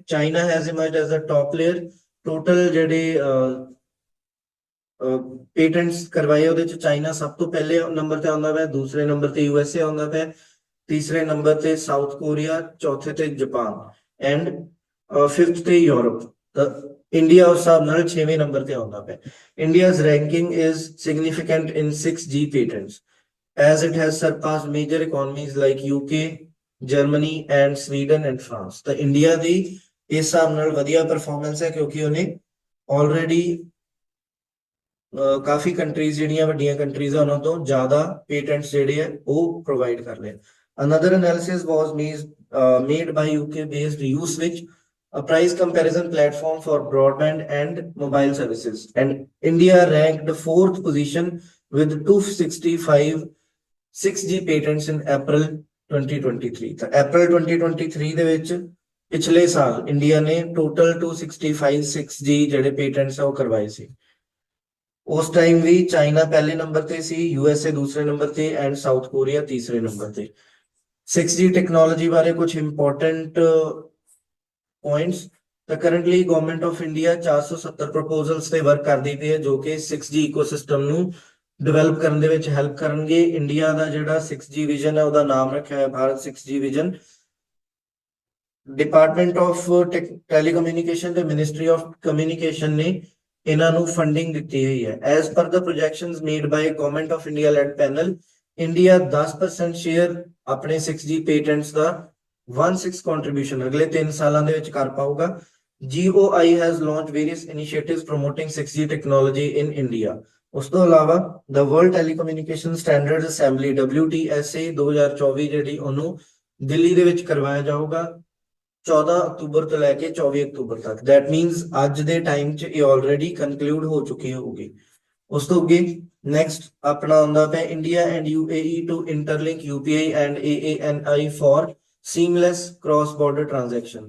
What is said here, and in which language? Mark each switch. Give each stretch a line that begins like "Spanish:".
English: China has emerged as a top player.
Punjabi: Total ਜਿਹੜੇ patents ਕਰਵਾਏ ਉਹਦੇ ਚ ਚਾਈਨਾ ਸਭ ਤੋਂ ਪਹਿਲੇ ਨੰਬਰ ਤੇ ਆਉਂਦਾ ਪਿਆ, ਦੂਸਰੇ ਨੰਬਰ ਤੇ USA ਆਉਂਦਾ ਪਿਆ, ਤੀਸਰੇ ਨੰਬਰ ਤੇ ਸਾਊਥ ਕੋਰੀਆ, ਚੌਥੇ ਤੇ ਜਾਪਾਨ, ਐਂਡ 5th ਤੇ ਯੂਰਪ। ਇੰਡੀਆ ਉਸ ਹਿਸਾਬ ਨਾਲ 6ਵੇਂ ਨੰਬਰ ਤੇ ਆਉਂਦਾ ਪਿਆ।
English: India's ranking is significant in 6G patents as it has surpassed major economies like UK, Germany and Sweden and France।
Punjabi: ਤਾਂ ਇੰਡੀਆ ਦੀ ਇਸ ਹਿਸਾਬ ਨਾਲ ਵਧੀਆ ਪਰਫਾਰਮੈਂਸ ਹੈ ਕਿਉਂਕਿ ਉਹਨੇ ਆਲਰੇਡੀ ਕਾਫੀ ਕੰਟਰੀਜ਼ ਜਿਹੜੀਆਂ ਵੱਡੀਆਂ ਕੰਟਰੀਜ਼ ਆ ਉਹਨਾਂ ਤੋਂ ਜ਼ਿਆਦਾ ਪੇਟੈਂਟਸ ਜਿਹੜੇ ਆ ਉਹ ਪ੍ਰੋਵਾਈਡ ਕਰ ਲਏ।
English: Another analysis was made by UK based Uswitch, a price comparison platform for broadband and mobile services, and India ranked 4th position with 265 6G patents in April 2023।
Punjabi: ਤਾਂ April 2023 ਦੇ ਵਿੱਚ ਪਿਛਲੇ ਸਾਲ ਇੰਡੀਆ ਨੇ ਟੋਟਲ 265 6G ਜਿਹੜੇ patents ਆ ਉਹ ਕਰਵਾਏ ਸੀ। ਉਸ ਟਾਈਮ ਵੀ ਚਾਈਨਾ ਪਹਿਲੇ ਨੰਬਰ ਤੇ ਸੀ, USA ਦੂਸਰੇ ਨੰਬਰ ਤੇ, ਐਂਡ ਸਾਊਥ ਕੋਰੀਆ ਤੀਸਰੇ ਨੰਬਰ ਤੇ। 6G ਟੈਕਨੋਲੋਜੀ ਬਾਰੇ ਕੁਝ ਇੰਪੋਰਟੈਂਟ ਪੁਆਇੰਟਸ। ਤਾਂ currently government of India 470 proposals ਤੇ ਵਰਕ ਕਰਦੀ ਪਈ ਹੈ ਜੋ ਕਿ 6G ਇਕੋਸਿਸਟਮ ਨੂੰ ਡਿਵੈਲਪ ਕਰਨ ਦੇ ਵਿੱਚ ਹੈਲਪ ਕਰਨਗੇ। ਇੰਡੀਆ ਦਾ ਜਿਹੜਾ 6G ਵਿਜ਼ਨ ਹੈ ਉਹਦਾ ਨਾਮ ਰੱਖਿਆ ਹੈ Bharat 6G vision. Department of telecommunication ਤੇ ਮਿਨਿਸਟਰੀ ਆਫ ਕਮਿਊਨੀਕੇਸ਼ਨ ਨੇ ਇਹਨਾਂ ਨੂੰ ਫੰਡਿੰਗ ਦਿੱਤੀ ਹੋਈ ਹੈ।
English: as per the projections made by government of India led panel,
Punjabi: India 10% share ਆਪਣੇ 6G ਪੇਟੈਂਟਸ ਦਾ 1/6 ਕੰਟਰੀਬਿਊਸ਼ਨ ਅਗਲੇ 3 ਸਾਲਾਂ ਦੇ ਵਿੱਚ ਕਰ ਪਾਊਗਾ।
English: GOI has launched various initiatives promoting 6G technology in India।
Punjabi: ਉਸ ਤੋਂ ਇਲਾਵਾ the World Telecommunication Standards Assembly WTSA 2024 ਜਿਹੜੀ ਉਹਨੂੰ ਦਿੱਲੀ ਦੇ ਵਿੱਚ ਕਰਵਾਇਆ ਜਾਊਗਾ 14 ਅਕਤੂਬਰ ਤੋਂ ਲੈ ਕੇ 24 ਅਕਤੂਬਰ ਤੱਕ। ਦੈਟ ਮੀਨਸ ਅੱਜ ਦੇ ਟਾਈਮ 'ਚ ਇਹ ਆਲਰੇਡੀ ਕਨਕਲੂਡ ਹੋ ਚੁੱਕੀ ਹੋਊਗੀ। ਉਸ ਤੋਂ ਅੱਗੇ ਨੈਕਸਟ ਆਪਣਾ ਆਉਂਦਾ ਪਿਆ
English: India and UAE to interlink UPI and AANI for seamless cross border transaction.